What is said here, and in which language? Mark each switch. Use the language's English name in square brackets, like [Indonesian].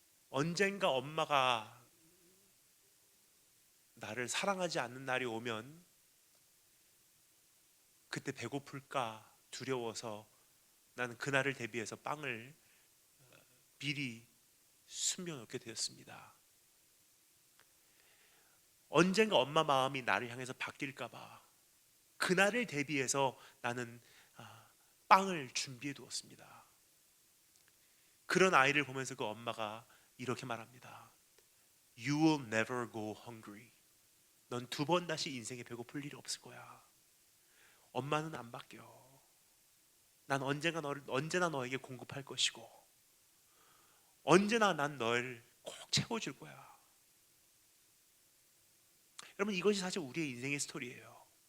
[Korean] 언젠가 엄마가 나를 사랑하지 않는 날이 오면 그때 배고플까 두려워서 나는 그날을 대비해서 빵을 미리 숨겨놓게 되었습니다. 언젠가 엄마 마음이 나를 향해서 바뀔까봐 그날을 대비해서 나는 빵을 준비해 두었습니다. 그런 아이를 보면서 그 엄마가 이렇게 말합니다. [English] You will never go hungry. [Korean] 넌 두 번 다시 인생에 배고플 일이 없을 거야. 엄마는 안 바뀌어. 난 언제나 너에게 공급할 것이고, 언제나 난 널 꼭 채워줄 거야. 여러분, 이것이 사실 우리의 인생의 스토리예요.